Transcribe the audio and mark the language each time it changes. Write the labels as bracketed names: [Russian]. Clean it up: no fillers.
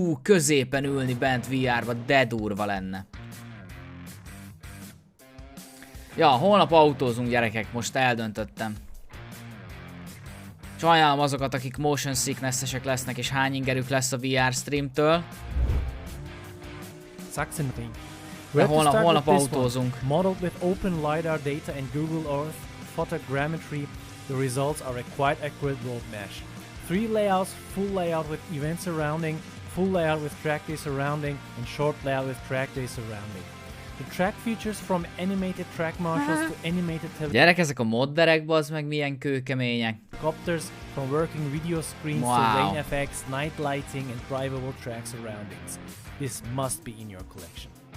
[Hungarian] Középen ülni bent VR-ba, de durva lenne. Ja, holnap autózunk, gyerekek, most eldöntöttem. Sajnálom azokat, akik motion sickness-esek lesznek, és hány ingerük lesz a VR streamtől. De holnap autózunk. [English] Modeled with open LiDAR data and Google Earth photogrammetry, the results are a quite accurate road mesh. 3 layouts, full layout with event surrounding, full layout with track day surrounding, and short layout with track day surrounding. The track features from animated track marshals to animated [Hungarian] Gyerek, ezek a modderek, bazd meg, milyen kőkemények. [English] Helicopters from working video screens to rain effects, night lighting, and drivable track surroundings. This must be in your collection.